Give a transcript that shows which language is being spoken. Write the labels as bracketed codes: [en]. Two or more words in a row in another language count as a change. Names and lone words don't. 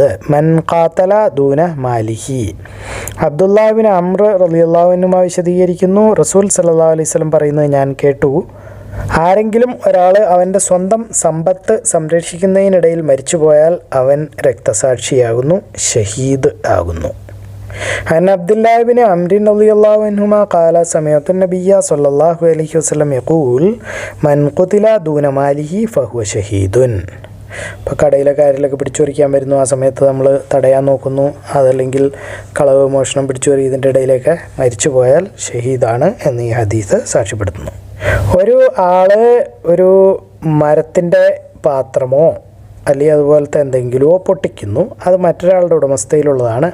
[ar] من قاتل دون ماله. [ml] അബ്ദുല്ലാഹ് ബിൻ അംർ [ar] رضي الله عنه [ml] വിശദീകരിക്കുന്നു, റസൂൽ [ar] صلى الله عليه وسلم [ml] പറയുന്നത് ഞാൻ കേട്ടു, ആരെങ്കിലും ഒരാൾ അവൻ്റെ സ്വന്തം സമ്പത്ത് സംരക്ഷിക്കുന്നതിനിടയിൽ മരിച്ചുപോയാൽ അവൻ രക്തസാക്ഷിയാകുന്നു, ഷഹീദ് ആകുന്നു. [ar] عن عبد الله بن عمرو رضي الله عنهما قال سمعت النبي صلى الله عليه وسلم يقول من قتل دون ماله فهو شهيد. [ml] ഇപ്പോൾ കടയിലെ കാര്യങ്ങളൊക്കെ പിടിച്ചു പറിക്കാൻ വരുന്നു, ആ സമയത്ത് നമ്മൾ തടയാൻ നോക്കുന്നു, അതല്ലെങ്കിൽ കളവ്, മോഷണം, പിടിച്ചു പറി, ഇതിൻ്റെ ഇടയിലൊക്കെ മരിച്ചു പോയാൽ ഷഹീദാണ് എന്ന് ഈ ഹദീസ് സാക്ഷ്യപ്പെടുത്തുന്നു. ഒരു ആൾ ഒരു മരത്തിൻ്റെ പാത്രമോ അല്ലെങ്കിൽ അതുപോലത്തെ എന്തെങ്കിലുമോ പൊട്ടിക്കുന്നു, അത് മറ്റൊരാളുടെ ഉടമസ്ഥയിലുള്ളതാണ്.